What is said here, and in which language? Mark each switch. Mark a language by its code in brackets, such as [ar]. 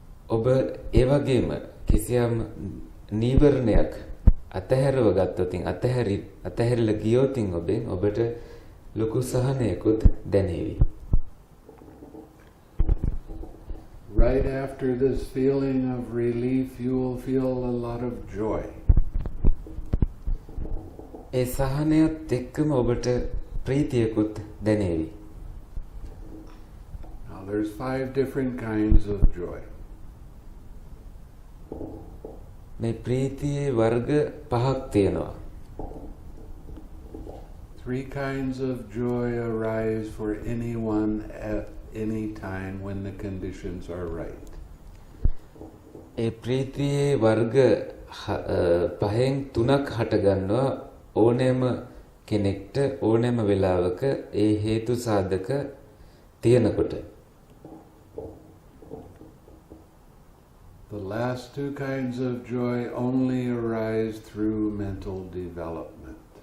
[si] ඔබ ඒ වගේම කිසියම් නීවරණයක් අතහැරව ගත්තොතින් අතහැරලා ගියොතින් ඔබට ලොකු සහනයකුත් දැනේවි. [en] Right after this feeling of relief, you will feel a lot of joy. [si] ඒ සහනයත් එක්කම ඔබට ප්‍රීතියකුත් දැනේවි. [en] Now there's 5 different kinds of joy. [si] මේ ප්‍රීතියේ වර්ග 5ක් තියෙනවා. [en] 3 kinds of joy arise for anyone at any time when the conditions are right. [si] ඒ ප්‍රීතියේ වර්ග 5න් 3ක් හටගන්නවා ඕනෑම කෙනෙක්ට ඕනෑම වෙලාවක ඒ හේතු සාධක තියෙනකොට. [en] The last 2 kinds of joy only arise through mental development.